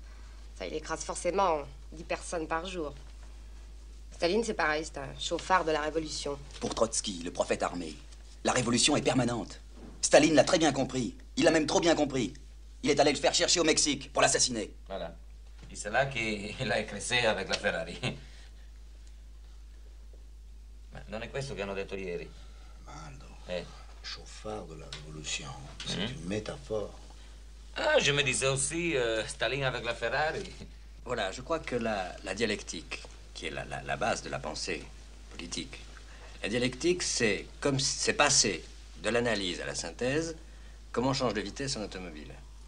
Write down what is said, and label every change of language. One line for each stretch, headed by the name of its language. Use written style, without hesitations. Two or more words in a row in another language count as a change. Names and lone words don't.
French: Ça, il écrase forcément 10 personnes par jour. Staline, c'est pareil, c'est un chauffard de la Révolution. Pour Trotsky, le prophète armé, la révolution est permanente. Staline l'a très bien compris. Il l'a même trop bien compris. Il est allé le faire chercher au Mexique pour l'assassiner. Voilà. Et c'est là qu'il a écrasé avec la Ferrari.
Italian: Ma non è questo che hanno detto ieri?
French: Aldo, chauffard de la révolution, c'est une métaphore. Ah, je me disais aussi Staline avec la Ferrari. Voilà, je crois que la dialectique, qui est la base de la pensée politique, la dialectique, c'est comme c'est passé de l'analyse à la synthèse, comment on change de vitesse en automobile.